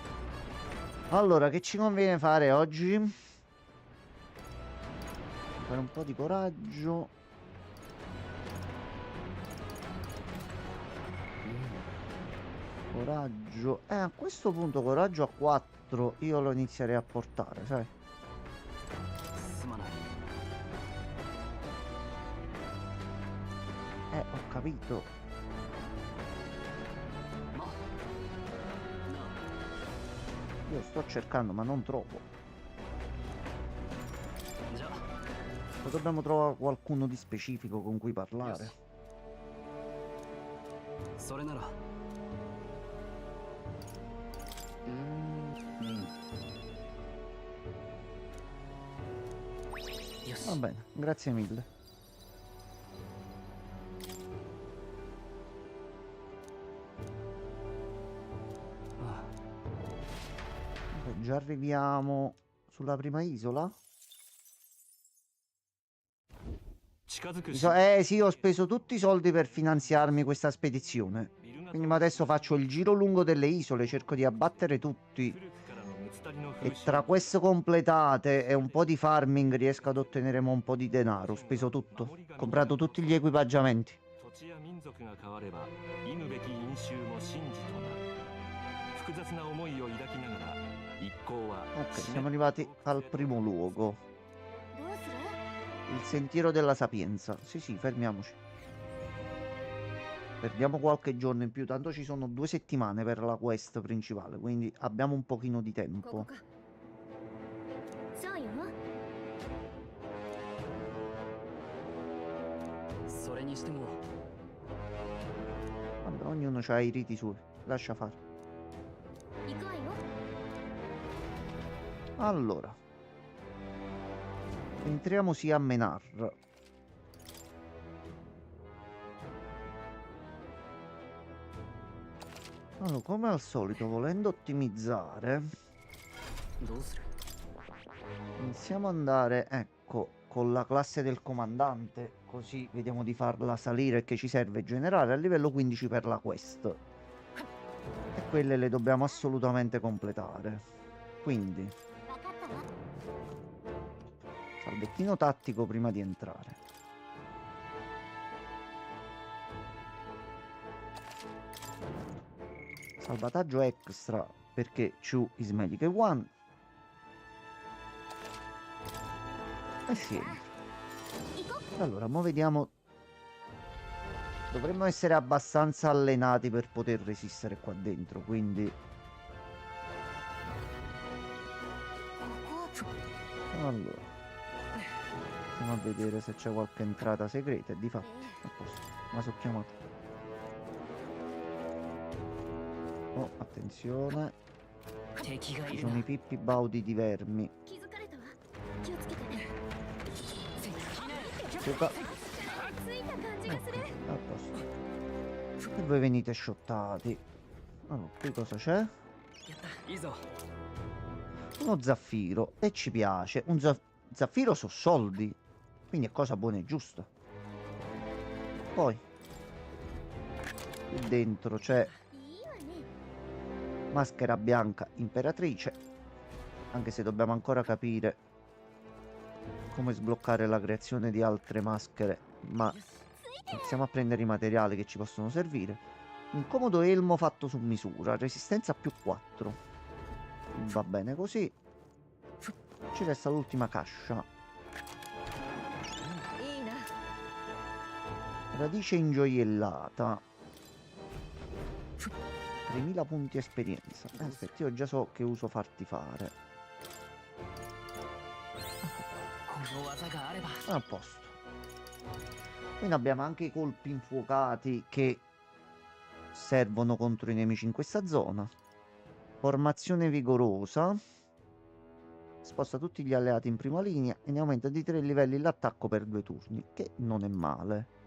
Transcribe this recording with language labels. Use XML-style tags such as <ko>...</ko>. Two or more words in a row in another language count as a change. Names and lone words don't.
<it>Allora, che ci conviene fare oggi? fare un po' di coraggio. Coraggio. A questo punto coraggio a 4 io lo inizierei a portare, sai?</it> <ja>すまない。</ja> <it>Ho capito.</it> <ja>まあなあ</ja> <it>Io sto cercando, ma non trovo.</it> <ja>じゃあ</ja> <it>O dobbiamo trovare qualcuno di specifico con cui parlare.</it> <ja>それなら よし</ja> <it>Va bene, grazie mille. Beh, già arriviamo sulla prima isola.</it> <ja>近づく</ja> <it>Sì, ho speso tutti i soldi per finanziarmi questa spedizione. Quindi ma adesso faccio il giro lungo delle isole, cerco di abbattere tutti.</it> <ja>古くからのムツタリの E 風習</ja> <it>tra queste completate e un po' di farming riesco ad ottenere un po' di denaro. Ho speso tutto. Ho comprato tutti gli equipaggiamenti.</it> <ja>土地や民族が変われば忌むべき因習も真実となる複雑な思いを抱きながら一行は</ja> <it>Ok, siamo arrivati al primo luogo.</it> <ja>どうする？</ja> <it>Il sentiero della sapienza. Sì, sì, fermiamoci. Perdiamo qualche giorno in più, tanto ci sono 2 settimane per la quest principale, quindi abbiamo un pochino di</it> <ja>ここ</ja> <it>tempo.</it> <ja>か。そうよ。それにしても</ja> <it>Vabbè, ognuno ha i riti suoi, lascia fare.</it> <ja>行くわよ。</ja> <it>Allora, entriamo sì a Menar. Allora, come al solito, volendo ottimizzare,</it> <ja>どうする</ja> <it>iniziamo ad andare, ecco, con la classe del comandante, così vediamo di farla salire, che ci serve generare a livello 15 per la quest. E quelle le dobbiamo assolutamente completare. Quindi,</it> <ja>わかったわ。</ja> <it>salvettino tattico prima di entrare. Salvataggio extra perché</it> <en>Chu is medical one.</en> <it>E si entra.</it> <ja>行こ</ja> <it>Allora, mo vediamo. Dovremmo essere abbastanza allenati per poter resistere qua dentro, quindi</it> <ja>う。ここ。</ja> <it>allora andiamo a vedere se c'è qualche entrata segreta e di fatto a posto. Ma sono chiamato. Oh, attenzione,</it> <ja>敵がい</ja> <it>ci</it> <ja>る</ja> <it>sono</it> <ja>な</ja> <it>i pippi baudi di vermi.</it> <ja>気づかれたわ。気をつけてね。</ja> <it>Suca.</it> <ja>ついた感じがする。</ja> <it>A posto. E voi venite shottati. Allora, qui cosa c'è?</it> <ja>やったいいぞ</ja> <it>Uno zaffiro. E ci piace. Un zaffiro su soldi. Quindi è cosa buona e giusta. Poi qui dentro c'è</it> <ja>いいわね。</ja> <it>maschera bianca imperatrice. Anche se dobbiamo ancora capire come sbloccare la creazione di altre maschere. Ma iniziamo a prendere i materiali che ci possono servire. Un comodo elmo fatto su misura. Resistenza più 4. Va bene così. Ci resta l'ultima cascia.</it> <ja>いいな。</ja> <it>Radice ingioiellata. 3000 punti esperienza. Aspetta, io già so che uso farti fare.</it> <ja>この技があれば</ja> <it>A posto. Quindi abbiamo anche i colpi infuocati che servono contro i nemici in questa zona. Formazione vigorosa. Sposta tutti gli alleati in prima linea e ne aumenta di 3 livelli l'attacco per 2 turni, che non è male.</it>